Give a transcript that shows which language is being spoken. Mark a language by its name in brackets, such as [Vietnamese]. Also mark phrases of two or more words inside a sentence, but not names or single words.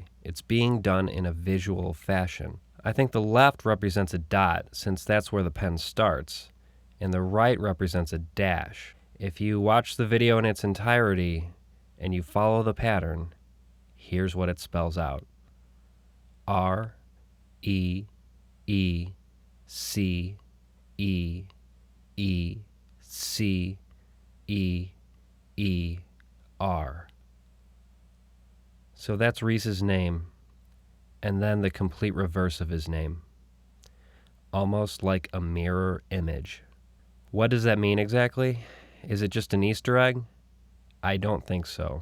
[English] It's being done in a visual fashion. I think the left represents a dot, since that's where the pen starts, and the right represents a dash. If you watch the video in its entirety and you follow the pattern, here's what it spells out. R, E, E, C, E, E, C, E, E, R. So that's Reese's name, and then the complete reverse of his name. Almost like a mirror image. What does that mean exactly? Is it just an Easter egg? I don't think so.